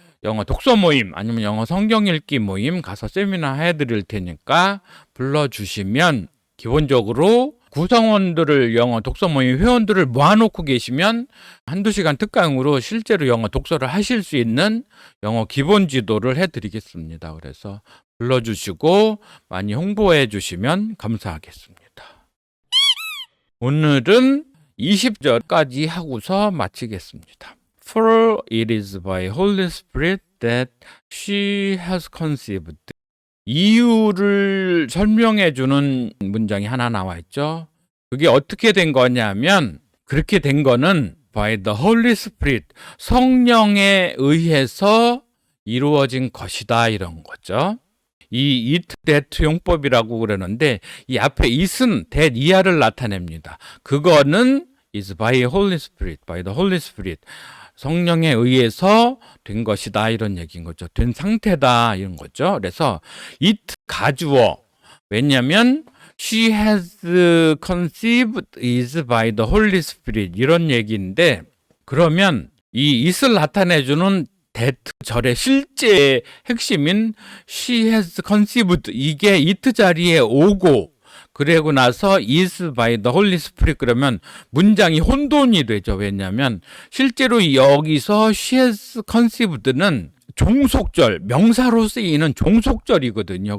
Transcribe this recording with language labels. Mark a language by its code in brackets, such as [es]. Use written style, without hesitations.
[ko] 영어 독서 모임 아니면 영어 성경 읽기 모임 가서 세미나 해드릴 테니까 불러주시면 기본적으로 구성원들을 영어 독서 모임 회원들을 모아놓고 계시면 한두 시간 특강으로 실제로 영어 독서를 하실 수 있는 영어 기본 지도를 해드리겠습니다. 그래서 불러주시고 많이 홍보해 주시면 감사하겠습니다. 오늘은 20절까지 하고서 마치겠습니다. [en] For it is by Holy Spirit that she has conceived. [ko] 이유를 설명해 주는 문장이 하나 나와 있죠. 그게 어떻게 된 거냐면 그렇게 된 거는 [en] by the Holy Spirit, [ko] 성령에 의해서 이루어진 것이다 이런 거죠. 이 it, that 용법이라고 그러는데 이 앞에 it은 that 이하를 나타냅니다. 그거는 [en] is by Holy Spirit, by the Holy Spirit. [ko] 성령에 의해서 된 것이다 이런 얘기인 거죠. 된 상태다 이런 거죠. 그래서 it 가주어. 왜냐하면 [en] she has conceived is by the Holy Spirit [ko] 이런 얘기인데 그러면 이 it을 나타내주는 that 절의 실제 핵심인 [en] she has conceived [ko] 이게 it 자리에 오고 그러고 나서 [en] is by the Holy Spirit [ko] 그러면 문장이 혼돈이 되죠. 왜냐하면 실제로 여기서 [en] she has conceived [ko] 는 종속절, 명사로 쓰이는 종속절이거든요.